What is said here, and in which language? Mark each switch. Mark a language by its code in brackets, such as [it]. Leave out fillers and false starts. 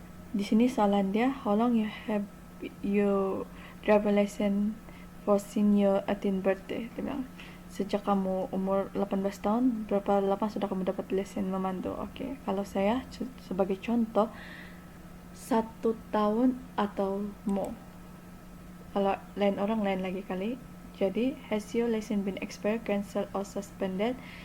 [ms] Di sini soalan dia, [en] how long you have your driver license for senior 18 birthday? [ms] Dia bilang, sejak kamu umur 18 tahun, berapa lama sudah kamu dapat lesen memandu? Oke, kalau saya sebagai contoh 1 tahun atau more. Kalau lain orang lain lagi kali. [en] Jadi, has your license been expired, cancelled or suspended?